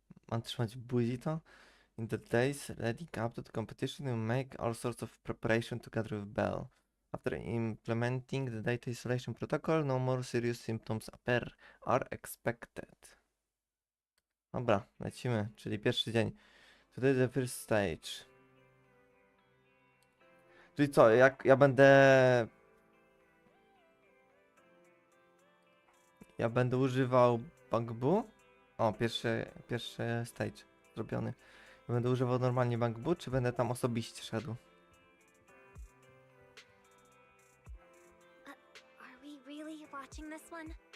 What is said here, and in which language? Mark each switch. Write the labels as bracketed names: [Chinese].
[Polish] Mam trzymać w buzi to? [English] In the days leading up to the competition, you make all sorts of preparation together with Belle. After implementing the data isolation protocol, no more serious symptoms are expected. [Polish] Dobra, lecimy, czyli pierwszy dzień. [English] Today the first stage. [Polish] Czyli co, jak ja będę... Ja będę używał Bangbu? O, pierwszy stage zrobiony. Ja będę używał normalnie Bangbu, czy będę tam osobiście szedł? [English] Are we really watching this one?